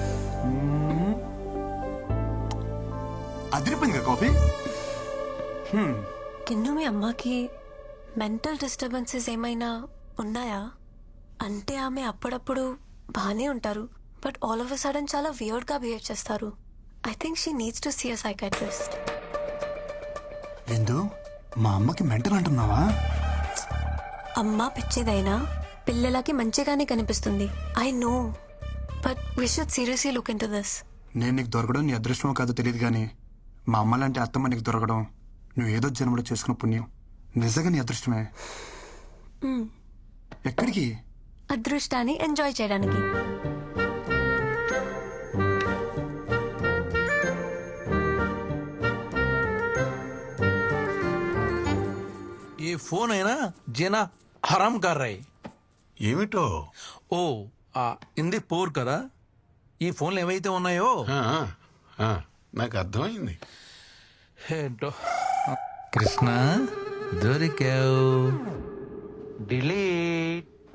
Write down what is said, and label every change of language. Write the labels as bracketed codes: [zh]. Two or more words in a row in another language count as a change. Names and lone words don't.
[te] అదిరిపోయింది కదా కాఫీ. కిన్ను మీ అమ్మకి [en] mental disturbances [te] ఏమైనా ఉన్నాయా? అంటే ఆమె అప్పుడప్పుడు బాగానే ఉంటారు, [en] but all of a sudden [te] చాలా వియర్డ్ గా బిహేవ్ చేస్తారు. [en] I think she needs to see a psychiatrist. [te] ఎందు మా అమ్మకి మెంటల్ అంటున్నావా? అమ్మ పిచ్చిదైనా పిల్లలకి మంచిగానే కనిపిస్తుంది. [en] I know, but we should seriously look in to this. [te] నేను నీకు దొరకడం నీ అదృష్టమో కాదో తెలియదు, కానీ మా అమ్మ లాంటి అత్తమ్మ నీకు దొరకడం నువ్వు ఏదో జన్మలో చేసుకున్న పుణ్యం. నిజంగా నీ అదృష్టమే. ఎక్కడికి? అదృష్టాన్ని ఎంజాయ్ చేయడానికి. [hi] ये फोन है ना जेना हराम कर रहे. [te] ఏమిటో? ఓ ఇంది పోర్ కదా. ఈ ఫోన్లు ఏవైతే ఉన్నాయో ఆ, ఆ, నాకు అర్థమైంది. ఏంటో. కృష్ణ దొరికావు. డిలీట్.